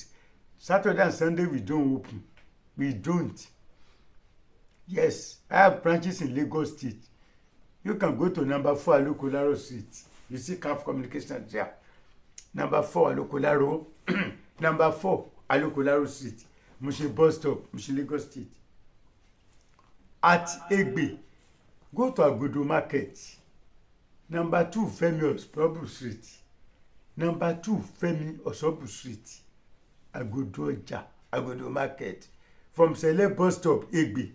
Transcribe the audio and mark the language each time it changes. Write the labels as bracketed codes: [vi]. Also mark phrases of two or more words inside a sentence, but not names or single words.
[en] Saturday and Sunday, we don't open. We don't. Yes, I have branches in Lagos State. You can go to number 4 Alokolaro Street. You see Countr communication there. Number 4 Alokolaro. Number 4 Alokolaro Street. Mushin bus stop, Mushin Lagos State. At Egbe, go to Agodo Market. Number 2 Femi Osobu Street. Number 2 Femi Osobu Street. Agodo Market. From Sele bus stop, Egbe.